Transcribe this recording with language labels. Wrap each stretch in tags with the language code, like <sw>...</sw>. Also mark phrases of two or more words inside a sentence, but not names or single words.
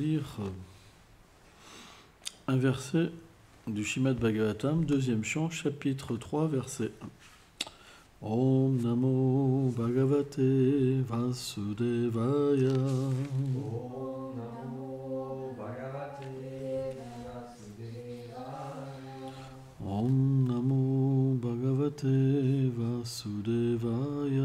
<fr>un verset du Srimad Bhagavatam, deuxième chant, chapitre 3, verset 1.</fr> <sa>Om Namo Bhagavate Vasudevaya. Om Namo Bhagavate Vasudevaya. Om Namo Bhagavate Vasudevaya.</sa>